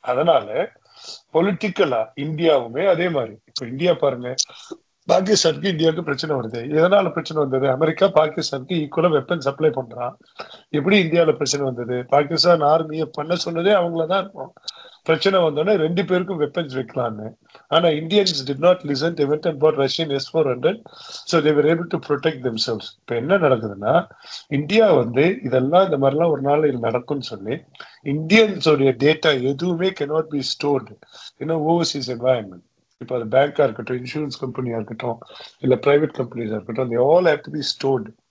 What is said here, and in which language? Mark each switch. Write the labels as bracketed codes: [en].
[ta] அதனால பொலிட்டிக்கலா இந்தியாவுமே அதே மாதிரி. இப்ப இந்தியா பாருங்க, பாகிஸ்தானுக்கு இந்தியாவுக்கு பிரச்சனை வருது. எதனால பிரச்சனை வந்தது? அமெரிக்கா பாகிஸ்தானுக்கு ஈக்குவலா வெப்பன் சப்ளை பண்றான். எப்படி இந்தியாவில பிரச்சனை வந்தது? பாகிஸ்தான் ஆர்மியை பண்ண சொன்னதே அவங்களதான் இருக்கும். பிரச்சனை வந்தோடனே 2 பேருக்கும் வெப்பன்ஸ் வைக்கலான்னு. ஆனா Indians [en] did not listen. They went and bought Russian S-400. So they were able to protect themselves. [ta] இப்ப என்ன நடக்குதுன்னா, இந்தியா இதெல்லாம் இந்த மாதிரிலாம் ஒரு நாள் நடக்கும்னு சொல்லி இந்தியன்ஸோடைய டேட்டா எதுவுமே [en] cannot be stored in an overseas environment. [ta] இப்போ அது பேங்கா இருக்கட்டும், இன்சூரன்ஸ் கம்பெனியா இருக்கட்டும், இல்ல பிரைவேட் கம்பெனிஸா இருக்கட்டும், [en] they all have to be stored.